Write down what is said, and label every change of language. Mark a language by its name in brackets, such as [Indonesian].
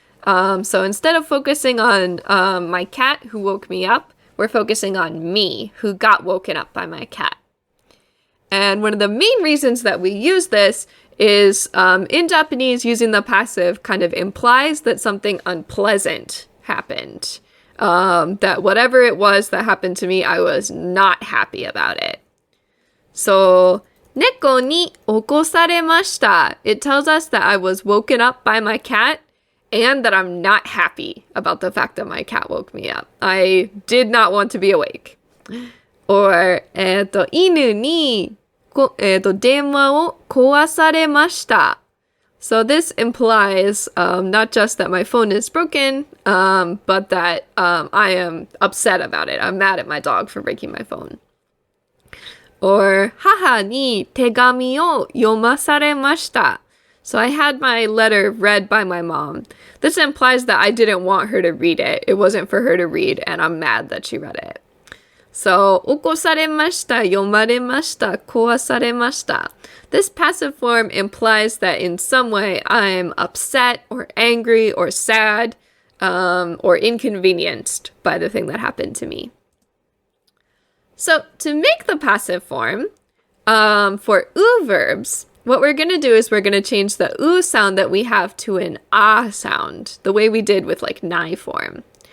[English] So instead of focusing on my cat who woke me up, we're focusing on me who got woken up by my cat. And one of the main reasons that we use this is in Japanese, using the passive kind of implies that something unpleasant happened. That whatever it was that happened to me, I was not happy about it. So, [Japanese] 猫に起こされました. [English] It tells us that I was woken up by my cat and that I'm not happy about the fact that my cat woke me up. I did not want to be awake. Or, [Japanese] 犬に電話を壊されました. [English] So this implies not just that my phone is broken, but that I am upset about it. I'm mad at my dog for breaking my phone. Or [Japanese] 母に手紙を読まされました. [English] So I had my letter read by my mom. This implies that I didn't want her to read it. It wasn't for her to read, and I'm mad that she read it. So, [Japanese] 起こされました, 読まれました, 壊されました. [English] This passive form implies that in some way I'm upset or angry or sad or inconvenienced by the thing that happened to me. So, to make the passive form for u verbs, what we're going to do is we're going to change the u sound that we have to an a sound, the way we did with like nai form.